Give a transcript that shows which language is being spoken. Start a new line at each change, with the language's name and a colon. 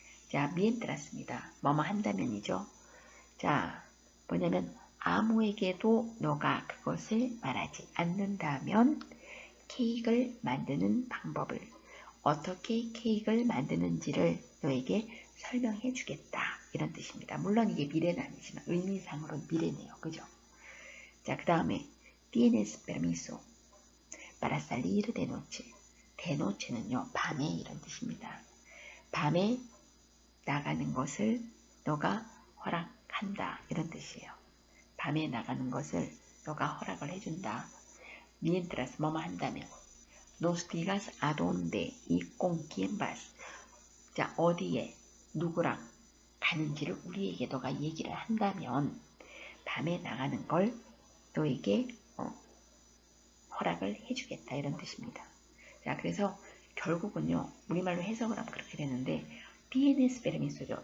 Korean: 자, mientras입니다. 뭐뭐 한다면이죠. 자, 뭐냐면 아무에게도 너가 그것을 말하지 않는다면 케이크를 만드는 방법을, 어떻게 케이크를 만드는지를 너에게 설명해 주겠다. 이런 뜻입니다. 물론 이게 미래는 아니지만 의미상으로는 미래네요. 그죠? 자, 그 다음에
Spanish: tienes permiso para salir de noche.
Korean: de noche는요, 밤에 이런 뜻입니다. 밤에 나가는 것을 너가 허락한다. 이런 뜻이에요. 밤에 나가는 것을 너가 허락을 해준다.
Spanish: mientras
Korean: 뭐뭐 한다면
Spanish: nos digas a dónde y con quién vas.
Korean: 자, 어디에 누구랑 가는지를 우리에게 너가 얘기를 한다면 밤에 나가는 걸 너에게 허락을 해주겠다. 이런 뜻입니다. 자, 그래서 결국은요, 우리말로 해석을 하면 그렇게 되는데
Spanish: tienes permiso
Korean: 죠.